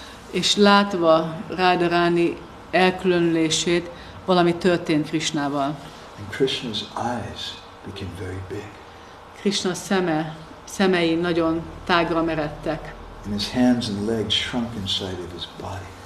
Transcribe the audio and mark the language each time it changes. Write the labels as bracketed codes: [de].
[hu] És látva Radharani elkülönülését, valami történt Krishnával. [en] And Krishna's eyes became very big. [hu] Krishna szemei nagyon tágra meredtek. [en] And his hands and legs shrunk inside of his body.